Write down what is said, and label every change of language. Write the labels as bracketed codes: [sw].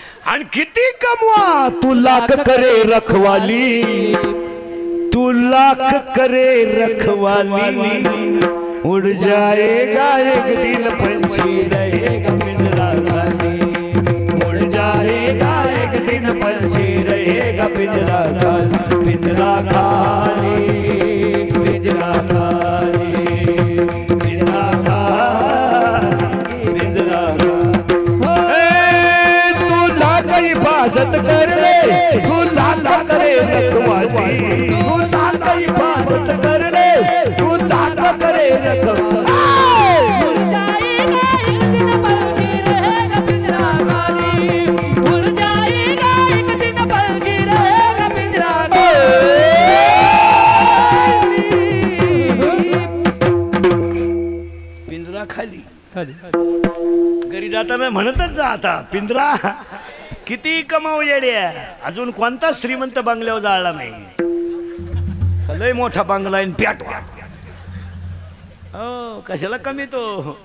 [mr] आणि किती कमवा [hi] तू लाख करे रखवाली, तू लाख करे रखवाली, उड़ जाएगा एक दिन पंछी रहेगा पिंजरा खाली, उड़ जाएगा एक दिन पंछी रहेगा पिंजरा खाली, पिंजरा खाली, पिंजरा खाली, पिंजरा खाली, पिंजरा खाली. तू लाख हिफाजत कर ले, तू लाख करे रखवाली, तू लाख हिफाजत कर ले, तू लाख करे रखवाली. उड़ जाएगा एक दिन पंछी रहेगा पिंजरा खाली, उड़ जाएगा एक दिन पंछी रहेगा पिंजरा खाली. पिंजरा खाली [mr] घरी जाताना म्हणतच जा, आता पिंजरा किती कमाव येड्या. अजून कोणता श्रीमंत बंगल्यावर जाळला नाही. लय मोठा बंगला आहे प्याटवा. हो कशाला कमी तो हो.